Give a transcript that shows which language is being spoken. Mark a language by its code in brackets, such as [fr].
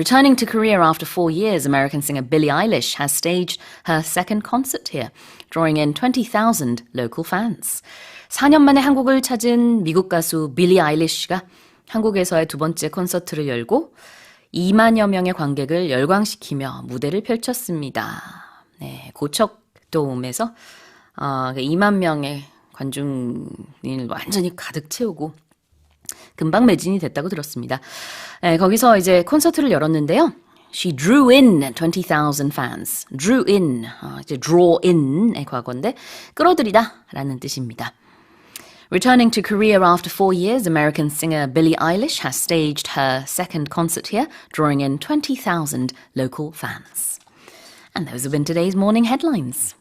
[en] Returning to Korea after 4 years, American singer Billie Eilish has staged her second concert here, drawing in 20,000 local fans. [ko] 4년 만에 한국을 찾은 미국 가수 빌리 아일리시가 한국에서의 두 번째 콘서트를 열고 2만여 명의 관객을 열광시키며 무대를 펼쳤습니다. 네, 고척돔에서 2만 명의 관중을 완전히 가득 채우고 금방 매진이 됐다고 들었습니다. 네, 거기서 이제 콘서트를 열었는데요. [en] She drew in 20,000 fans. Drew in, [ko] 이제 draw in의 과거인데 끌어들이다 라는 뜻입니다. [en] Returning to Korea after 4 years, American singer Billie Eilish has staged her second concert here, drawing in 20,000 local fans. And those have been today's morning headlines.